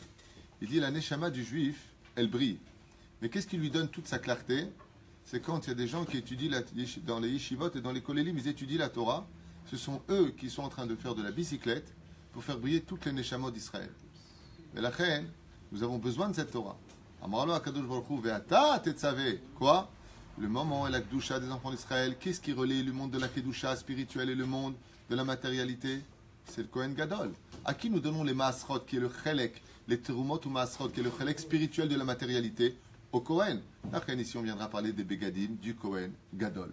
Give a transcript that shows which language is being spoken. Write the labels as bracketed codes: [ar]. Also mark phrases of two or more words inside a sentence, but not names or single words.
[fr] Il dit la neshama du juif, elle brille. Mais qu'est-ce qui lui donne toute sa clarté? C'est quand il y a des gens qui étudient dans les yeshivot et dans les kolélim, ils étudient la Torah. Ce sont eux qui sont en train de faire de la bicyclette pour faire briller toutes les neshamot d'Israël. Mais la reine, nous avons besoin de cette Torah. [he] אמר לו הקדוש ברוך הוא ואתה תצוה. [fr] Quoi? le moment et la Kedusha des enfants d'Israël. Qu'est-ce qui relie le monde de la Kedusha spirituelle et le monde de la matérialité? C'est le Kohen Gadol. À qui nous donnons les Maasrot, qui est le Chelek, les Terumot ou Maasrot, qui est le Chelek spirituel de la matérialité? Au Kohen. Ici, on viendra parler des Begadim, du Kohen Gadol.